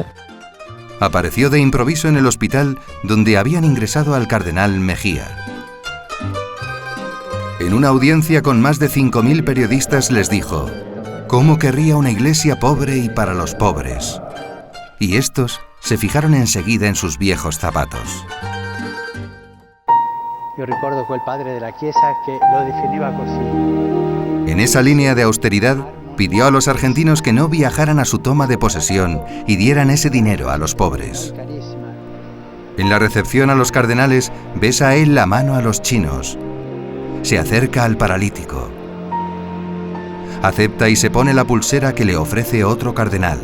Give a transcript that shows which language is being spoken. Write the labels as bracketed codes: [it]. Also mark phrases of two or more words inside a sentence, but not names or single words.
[es] Apareció de improviso en el hospital donde habían ingresado al cardenal Mejía. En una audiencia con más de 5.000 periodistas les dijo: ¿cómo querría una iglesia pobre y para los pobres? Y estos se fijaron enseguida en sus viejos zapatos. [it] Io ricordo quel padre della Chiesa che lo definiva così. [es] En esa línea de austeridad, pidió a los argentinos que no viajaran a su toma de posesión y dieran ese dinero a los pobres. En la recepción a los cardenales, besa a él la mano a los chinos. Se acerca al paralítico. Acepta y se pone la pulsera que le ofrece otro cardenal.